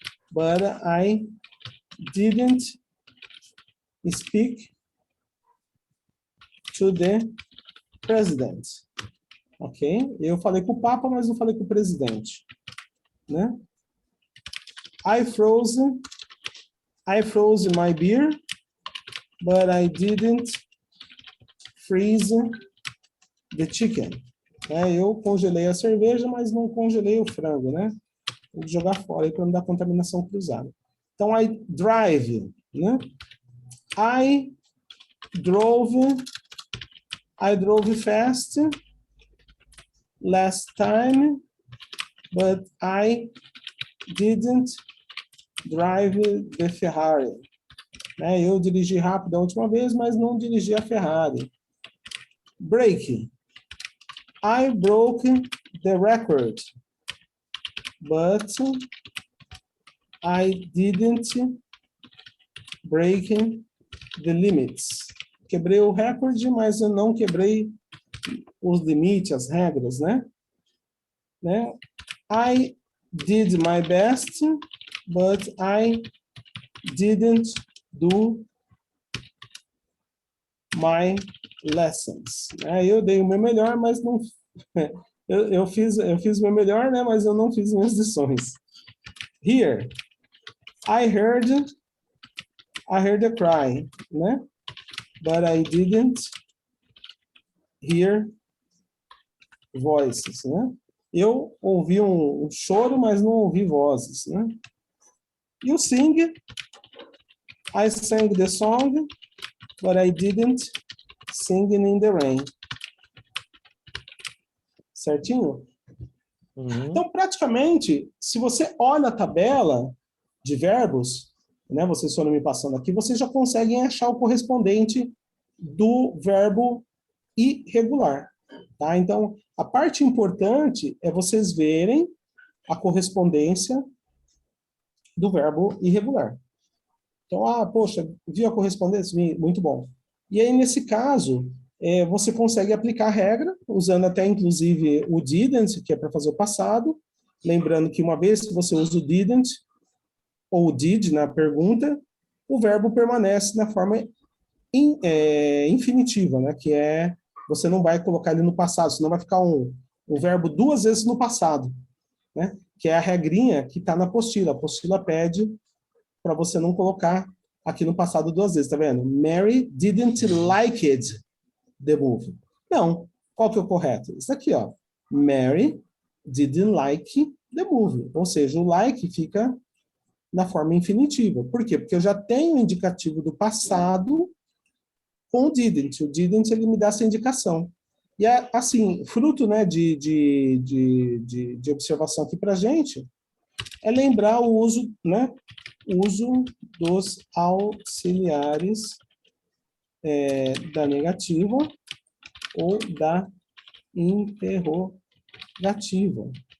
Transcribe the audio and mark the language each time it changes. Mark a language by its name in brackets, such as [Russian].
[English] But I didn't speak to the president. Ok? [Portuguese] Eu falei com o Papa, mas não falei com o presidente. Né? [English] I froze my beer, but I didn't freeze the chicken. [Portuguese] Eu congelei a cerveja, mas não congelei o frango, né? Vou jogar fora para não dar contaminação cruzada. Então, [English] I drive, [Portuguese] né? [English] I drove fast last time, but I didn't drive the Ferrari. [Portuguese] Eu dirigi rápido a última vez, mas não dirigi a Ferrari. [English] Break. I broke the record, but I didn't break the limits. [Portuguese] Quebrei o recorde, mas eu não quebrei os limites, as regras, né? [English] I did my best, but I didn't do my lessons. [Portuguese] Eu dei o meu melhor, mas não... Eu fiz o meu melhor, né? Mas eu não fiz minhas lições. [English] Here, I heard a cry, né? But I didn't hear voices, né? [Portuguese] Eu ouvi um choro, mas não ouvi vozes, né? [English] You sing. I sang the song, but I didn't sing in the rain. [Portuguese] Certinho? Uhum. Então, praticamente, se você olha a tabela de verbos, né, vocês foram me passando aqui, vocês já conseguem achar o correspondente do verbo irregular. Tá? Então, a parte importante é vocês verem a correspondência do verbo irregular. Então, poxa, viu a correspondência? Muito bom. E aí, nesse caso, você consegue aplicar a regra, usando até, inclusive, o didn't, que é para fazer o passado. Lembrando que uma vez que você usa o didn't, ou o did na pergunta, o verbo permanece na forma infinitiva, né? Que é, você não vai colocar ele no passado, senão vai ficar um verbo duas vezes no passado, né? Que é a regrinha que está na apostila. A apostila pede para você não colocar aqui no passado duas vezes, tá vendo? [English] Mary didn't like it, the movie. [Portuguese] Não. Qual que é o correto? Isso aqui, ó. [English] Mary didn't like the movie. [Portuguese] Ou seja, o like fica na forma infinitiva. Por quê? Porque eu já tenho o indicativo do passado com o didn't. O didn't, ele me dá essa indicação. E, assim, fruto, né, de observação aqui pra gente, é lembrar o uso, né, uso dos auxiliares da negativa ou da interrogativa.